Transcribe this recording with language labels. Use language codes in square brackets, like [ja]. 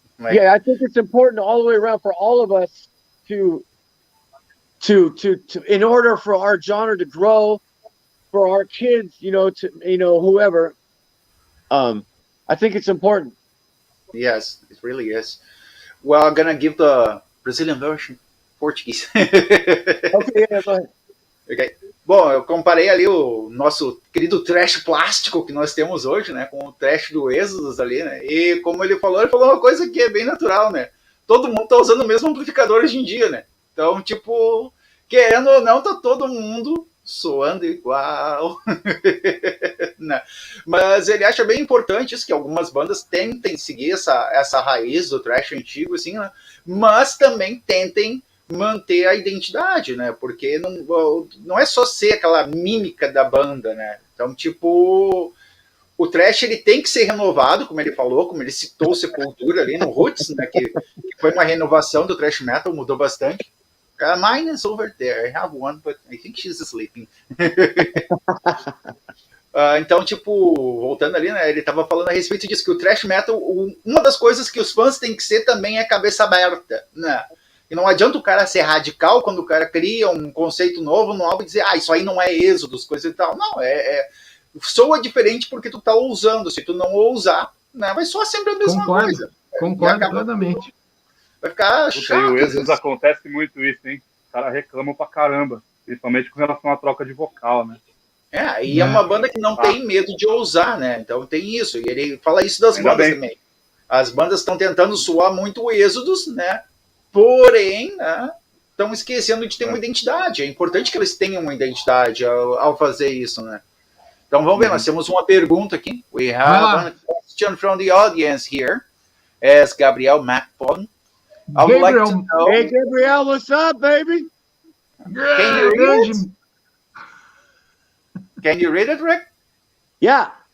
[en] Like, yeah, I think it's important all the way around for all of us to in order for our genre to grow, for our kids, you know, whoever. I think it's important. Yes, it really is. Well, I'm gonna give the Brazilian version, Portuguese. Okay, yeah, go ahead. Okay. [pt] Bom, eu comparei ali o nosso querido trash plástico que nós temos hoje, né, com o trash do Exodus ali, né? E como ele falou uma coisa que é bem natural, né? Todo mundo tá usando o mesmo amplificador hoje em dia, né? Então, tipo, querendo ou não, tá todo mundo soando igual. Né? Mas ele acha bem importante isso, que algumas bandas tentem seguir essa raiz do thrash antigo, assim, né? Mas também tentem manter a identidade, né? Porque não é só ser aquela mímica da banda, né? Então, tipo, o thrash ele tem que ser renovado, como ele falou, como ele citou Sepultura ali no Roots, né? Que foi uma renovação do thrash metal, mudou bastante. [en] Mine is over there. I have one, but I think she's sleeping. [pt] Então, tipo, voltando ali, né? Ele tava falando a respeito disso, que o thrash metal, uma das coisas que os fãs têm que ser também é cabeça aberta, né? E não adianta o cara ser radical quando o cara cria um conceito novo no álbum e dizer, isso aí não é Êxodos, coisa e tal. Não, soa diferente porque tu tá ousando. Se tu não ousar, né, vai soar sempre a mesma coisa. Concordo plenamente. Vai ficar chato. E o Êxodos acontece muito isso, hein? Os caras reclamam pra caramba, principalmente com relação à troca de vocal, né? E é uma banda que não tem medo de ousar, né? Então tem isso. E ele fala isso das bandas também. As bandas estão tentando soar muito o Êxodos, né? Porém, estão esquecendo de ter uma identidade. É importante que eles tenham uma identidade ao fazer isso, né? Então vamos ver, nós temos uma pergunta aqui. [en] We have a question from the audience here. As Gabriel McPon. I would like to know... Hey, Gabriel, what's up, baby? Can you read it? Can you read it, Rick? Yeah.